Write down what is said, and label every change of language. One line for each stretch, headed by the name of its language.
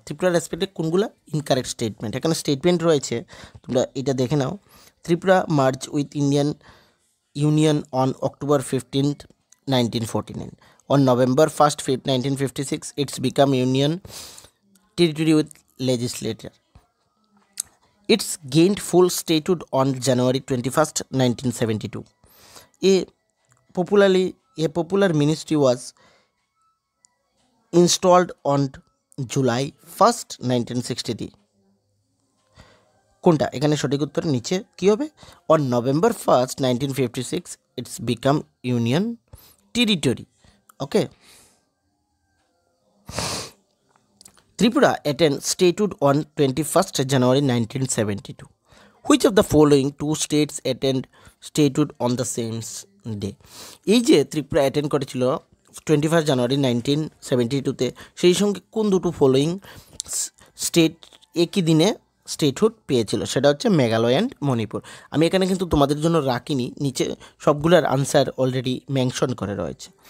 Bangla: ত্রিপুরা রেসপেক্টে কোনগুলো incorrect statement? এখানে statement রয়েছে, তোমরা এটা দেখে নাও।
English: Tripura merged with Indian union on October 15th, 1949. On November 1st, 1956, it's become union territory with legislature. It's gained full statehood on January 21st, 1972. A popular ministry was installed on July 1st, 1963.
Bangla: কোনটা? এখানে সঠিক উত্তর নিচে কী হবে?
English: On November 1st, 1956, it's become union territory.
Bangla: Okay.
English: Tripura attained statehood on 21st January 1972. Which of the following two states attained statehood on the same day?
Bangla: এই যে Tripura attend করেছিল 21 জানুয়ারি 1972-তে, সেই সঙ্গে কোন দুটো ফলোয়িং স্টেট একই দিনে স্টেটহুড পেয়েছিল? সেটা হচ্ছে মেঘালয় অ্যান্ড মণিপুর। আমি এখানে কিন্তু তোমাদের জন্য রাখিনি, নিচে সবগুলোর আনসার অলরেডি মেনশন করে রয়েছে।